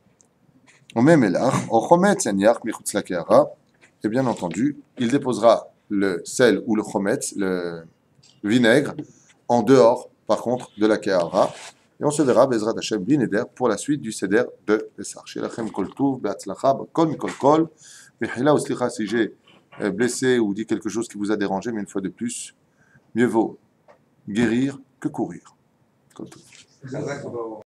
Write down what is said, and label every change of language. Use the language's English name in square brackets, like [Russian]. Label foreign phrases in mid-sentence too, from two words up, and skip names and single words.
[French] Et bien entendu, il déposera le sel ou le chometz, le vinaigre, en dehors, par contre, de la Kehara. Et on se verra, [Hebrew] בעזרת השם, [French] Bineder, pour la suite du Seder de Pessah. [Hebrew] שלכם כל טוב, בהצלחה, כל מכל כל. Mechila ou slicha, [French] si j'ai blessé ou dit quelque chose qui vous a dérangé, mais une fois de plus, mieux vaut guérir que courir. [Hebrew] כל טוב.